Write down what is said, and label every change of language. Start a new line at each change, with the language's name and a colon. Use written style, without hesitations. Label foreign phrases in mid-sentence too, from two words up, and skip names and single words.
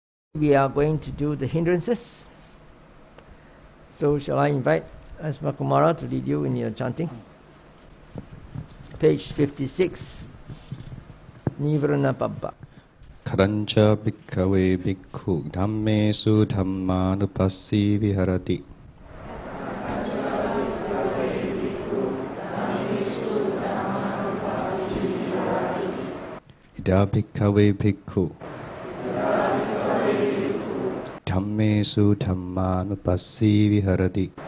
English: We are going to do the hindrances. So shall I invite Asma Kumara to lead you in your chanting? Page 56,
Pali: Nīvaraṇa pabba. Karancha bhikkave bhikkhu dhammesu dhammānupassi viharati. Ida bhikkave bhikkhu Dhammesu dhammānupassi viharati.